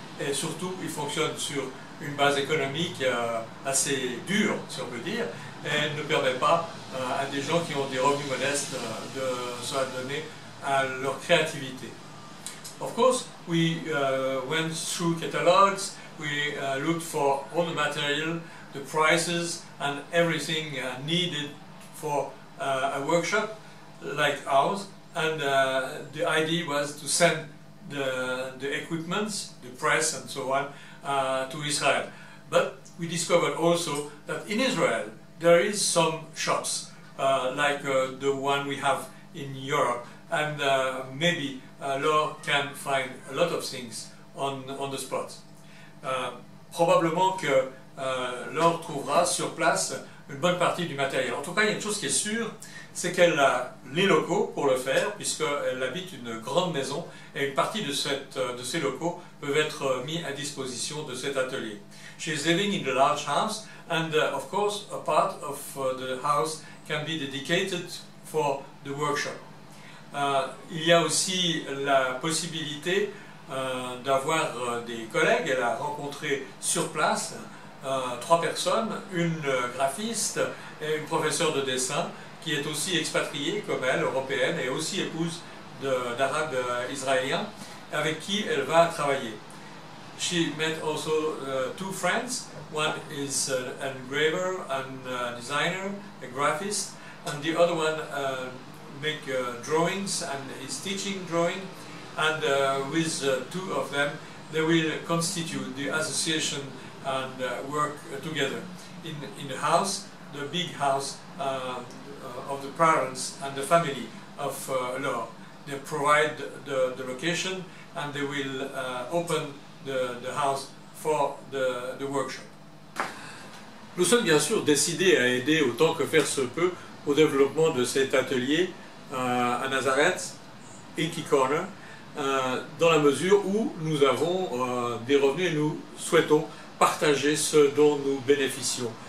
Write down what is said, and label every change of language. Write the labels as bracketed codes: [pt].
[fr] Et surtout, il fonctionne sur une base économique assez dure, si on peut dire, et ne permet pas à des gens qui ont des revenus modestes de s'adonner à leur créativité. [en] Of course, We went through catalogs, we looked for all the material, the prices and everything needed for a workshop like ours, and the idea was to send the equipment, the press and so on, to Israel. But we discovered also that in Israel there is some shops like the one we have in Europe, and maybe Laure can find a lot of things on the spot. [fr] Probablement que Laure trouvera sur place une bonne partie du matériel. En tout cas, il y a une chose qui est sûre, c'est qu'elle a les locaux pour le faire, puisqu'elle habite une grande maison, et une partie de ces locaux peuvent être mis à disposition de cet atelier. [en] She is living in a large house, and of course a part of the house can be dedicated for the workshop. [fr] Il y a aussi la possibilité d'avoir des collègues. Elle a rencontré sur place 3 personnes, une graphiste et une professeure de dessin qui est aussi expatriée comme elle, européenne, et aussi épouse d'Arabes israéliens, avec qui elle va travailler. [en] She met also 2 friends. One is an engraver and designer, a graphist, and the other one make drawings and is teaching drawing. And with 2 of them, they will constitute the association and work together in the house, the big house of the parents and the family of Laure. They provide the location, and they will open the house for the workshop. [fr] Nous sommes bien sûr décidés à aider autant que faire se peut au développement de cet atelier à Nazareth, Inky Corner, dans la mesure où nous avons des revenus et nous souhaitons partager ce dont nous bénéficions.